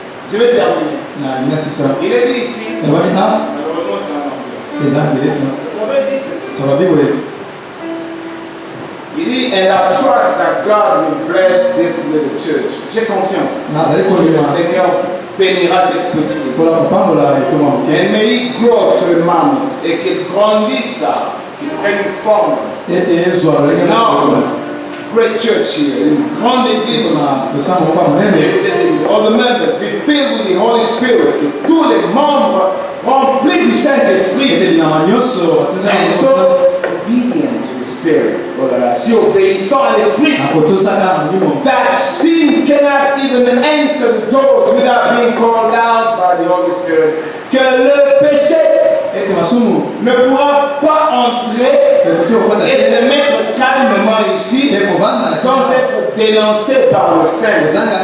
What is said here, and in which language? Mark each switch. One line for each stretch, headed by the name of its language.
French: Je vais terminer. Il est dit ici, malheureusement c'est un proverbe dit ceci. Il dit,
English: and I trust that God will bless this little church.
French: J'ai confiance que le Seigneur bénira cette petite église.
English: And may it grow to a mount,
French: et qu'il grandisse, qu'il prenne une forme.
English: Great church here,
French: une grande église.
English: All the members be filled with the Holy Spirit,
French: que tous les membres remplis du Saint-Esprit.
English: And so obedient to the Spirit.
French: Si obéissant à l'Esprit,
English: that sin cannot even enter the doors without being called out by the Holy Spirit.
French: Que le péché ne pourra pas entrer et se mettre calmement ici sans être dénoncé par le Saint-Esprit.